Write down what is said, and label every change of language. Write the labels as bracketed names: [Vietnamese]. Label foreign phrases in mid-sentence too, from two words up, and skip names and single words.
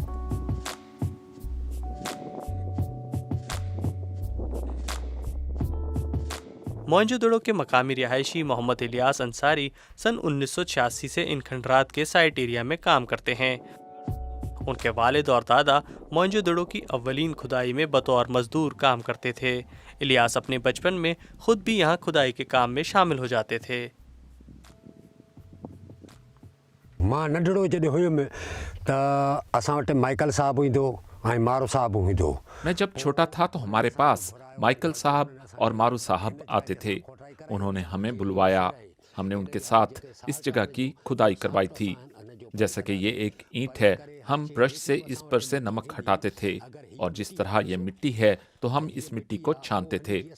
[Urdu] موئنجودڑو کے مقامی رہائشی محمد الیاس انصاری سن 1986 سے ان کھنڈرات کے [English] site area [Urdu] میں کام کرتے ہیں۔ ان کے والد اور دادا موئنجودڑو کی اولین کھدائی میں بطور مزدور کام کرتے تھے۔ الیاس اپنے بچپن میں خود بھی یہاں کھدائی کے کام میں شامل ہو جاتے تھے۔ [Sindhi] मां नंढड़ो जॾहिं हुयुमि त असां वटि माइकल साहब ईंदो ऐं मारो साहब ईंदो। [Urdu] میں جب چھوٹا تھا تو ہمارے پاس مائیکل صاحب اور مارو صاحب آتے تھے. انہوں نے ہمیں بلوایا، ہم نے ان کے ساتھ اس جگہ کی کھدائی کروائی تھی. جیسا کہ یہ ایک اینٹ ہے ہم برش سے اس پر سے نمک ہٹاتے تھے اور جس طرح یہ مٹی ہے تو ہم اس مٹی کو چھانتے تھے.